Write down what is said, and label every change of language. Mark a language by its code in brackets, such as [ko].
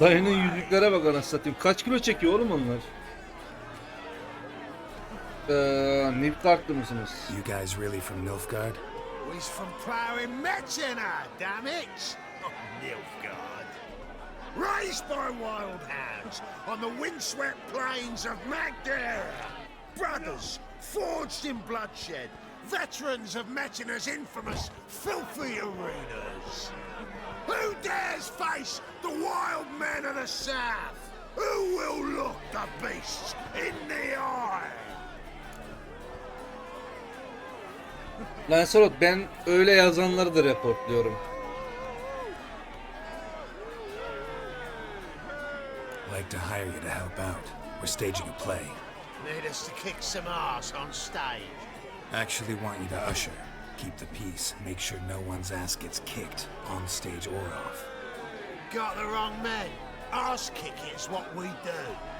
[tr] Dayının yüzüklere bak anasını satayım. Kaç kilo çekiyor oğlum onlar? Nilfgaard'lı mısınız? [en] You guys really from Nilfgaard? He's from ploughing Metina, damn it! Not Nilfgaard. Raised by wild hounds on the windswept plains of Magdaria. Brothers forged in bloodshed. Veterans of Metina's infamous filthy arenas. Who dares face the wild men of the south? Who will look the beasts in the eye? [tr] Lancelot, ben öyle yazanları da reportluyorum. [en] Like to hire you to help out. We're staging a play. Need us to kick some ass on stage. Actually want you to usher. Keep the peace. Make sure no one's ass gets kicked, on stage or off. Got the wrong men. Ass kicking's what we do.